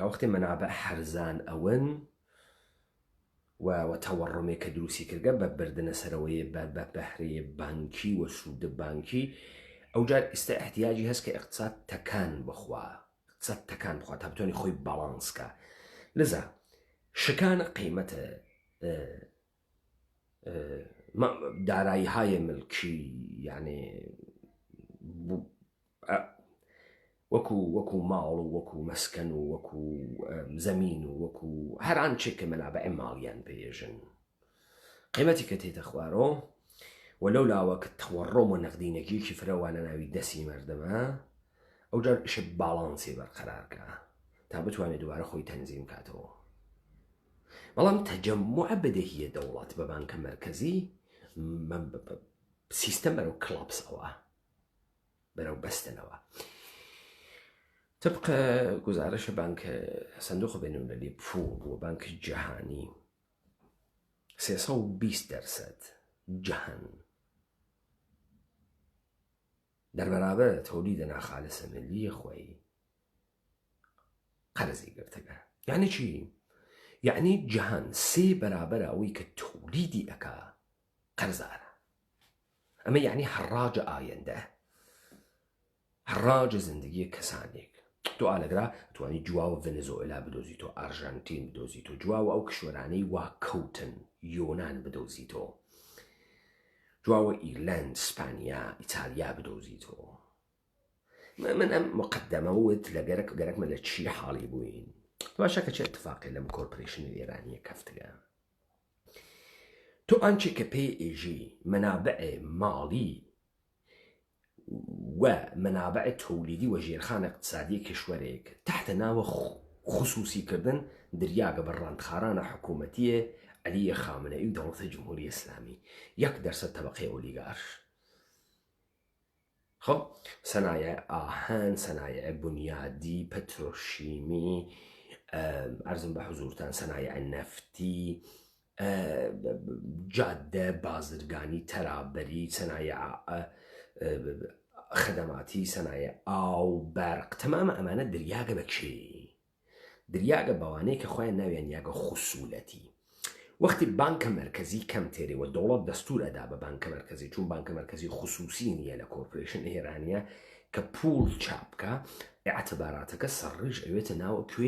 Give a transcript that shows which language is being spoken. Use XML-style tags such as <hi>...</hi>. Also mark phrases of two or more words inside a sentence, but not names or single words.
<sdh>وەختی مەنابع هەرزان ئەوەن و تەوەڕۆمێک کە دروستی کردگە بە بردنە سەرەوەی بە بەهرەیە بانکی و سوودە بانکی، ئەوجار ئێستا احتیاجی هەست کە اقتصاد تەکان بخوا، اقتصاد تەکان بخوا تا بتوانێت خۆی باڵانسکە. لذا شکانە قیمەتە دارایی‌های ملکی، یعنی وەکو ماڵ و وەکو مەسکەن و وەکو زەمین و وەکو هەران چێک کە مەنابع ماڵیان بێژن، قیمەتی کە تێتە خوارەوە و لەو لاوە کە تەوەڕۆم و نەقدینەکیەکی فراوانە ناوی دەستی مەردەمە، ئەوجار ئیشە باڵانسی بەرقەرارکە تا بتوانێت دووبارە خۆی تەنزیم کاتەوە. بەڵام تەجەموعە بەدەهیە دەوڵات بە بانکە مەرکەزی سیستەم بەرەو کڵاپسەوە، بەرەو بەستنەوە.</sdh> <fa>طبق گزارش بانک صندوق بین‌المللی پول و بانک جهانی 320% جهان در برابر تولید ناخالص ملی</fa> <sdh>خۆی قەرزی گرتەکە. یعنی چی؟ یعنی جهان 3 بەرابەر ئەوەی کە تولیدی ئەکا قەرزارە. ئەمە یعنی هەڕاجە ئایندە، هەڕاجە زندگی کەسانێک. تۆ ئالەگرا توانی جواوە ڤەنزوئێلا بدۆزیتەوە، ئارژەنتین بدۆزیتەوە، جواوە ئەو کشوەرانەی وا کەوتن یۆنان بدۆزیتەوە، جواوە ئیرلەند، ئیسپانیا، ئیتالیا بدۆزیتەوە. من ئەم مقدمەوت لە گەرەکمە لە چی حاڵی بووین. باشە کە</sdh> <fa>چه اتفاقی</fa> <sdh>لەم کۆرپۆرێشنی ئێرانیە کەفتگە. تۆ ئەنچێ کە پێی ئێژی منابع ماڵی و منابع تولیدی و ژێرخانە اقتصادی کشوەرێک تحت ناوە خصوصیکردن دریاگە بە ڕاندخارانە حکوومەتیە عەلیە خامنەئی و دەوڵەتە جمهوری ئیسلامی 1% طبقەی ئۆلیگارش. خب صنایع ئاهەن، صنایع بنیادی، پەترۆشیمی، عەرزم بە حوزورتان صنایع نەفتی، جادە، بازرگانی، تەرابەری، صنایع خدماتی، صنایع ئاو، بەرق، تەمامە ئەمانە دریاگە بە کێ؟ دریاگە بەوانەیە کە خۆیان ناویان یاگە خوسوولەتی. وەختی بانکە مەرکەزی کەم تێرێ و دەوڵەت دەستور ئەدا بە بانکە مەرکەزی، چون بانکە مەرکەزی خصوصی نییە لە کۆرپۆرێشن ئێرانیە کە پوڵ چاپکە، ئێعتباراتەکە سەرڕیژ ئەوێتە ناوە کوێ؟</sdh>